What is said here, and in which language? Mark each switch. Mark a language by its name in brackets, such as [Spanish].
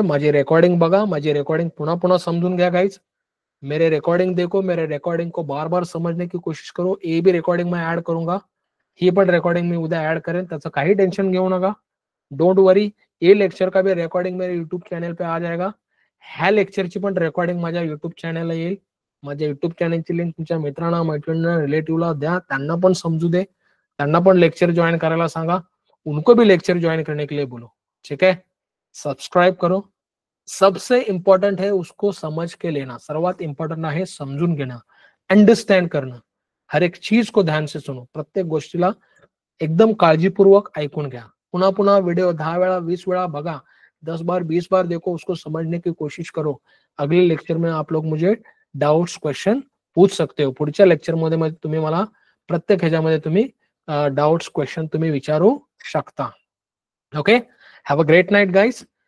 [Marathi] माझी रेकॉर्डिंग बघा, माझी रेकॉर्डिंग पुन्हा पुन्हा समजून घ्या गाइज. [Hindi] मेरे रिकॉर्डिंग देखो, मेरे रिकॉर्डिंग को बार बार समझने की कोशिश करो. ये भी रिकॉर्डिंग मैं ऐड करूंगा, [Marathi] ही पण रिकॉर्डिंग मी उद्या ऐड करेन, त्याचं काही टेन्शन घेऊ नका. [Hindi] डोंट वरी, ये लेक्चर का भी रेकॉर्डिंग मेरे युट्यूब चॅनल पे आ जाएगा. [Marathi] ह्या लेक्चरची पण रेकॉर्डिंग माझ्या युट्यूब चॅनलला येईल. माझ्या युट्यूब चॅनलची लिंक तुमच्या मित्रांना, मैत्रिणींना, रिलेटिव्हला द्या, त्यांना पण समजू दे, त्यांना पण लेक्चर ज्वाइन करायला सांगा, [Hindi] उनको भी लेक्चर ज्वाइन करने के लिए बोलो. ठीक है, सब्सक्राइब करो. सबसे इंपॉर्टेंट है उसको समझ के लेना, [Marathi] सर्वात इंपॉर्टंट आहे समजून घेणं, अंडरस्टँड करणं. [Hindi] हर एक चीज को ध्यान से सुनो, [Marathi] प्रत्येक गोष्टीला एकदम काळजीपूर्वक ऐकून घ्या. पुन्हा पुन्हा व्हिडिओ 10 वेळा 20 वेळा बघा, [Hindi] 10 बार 20 बार देखो, उसको समझने की कोशिश करो. अगले लेक्चर में आप लोग मुझे डाउट्स क्वेश्चन पूछ सकते हो. [Marathi] पुढच्या लेक्चर मध्ये तुम्ही मला प्रत्येक ह्याच्यामध्ये तुम्ही डाउट्स क्वेश्चन तुम्ही विचारू शकता. [English] Okay, have a great night guys.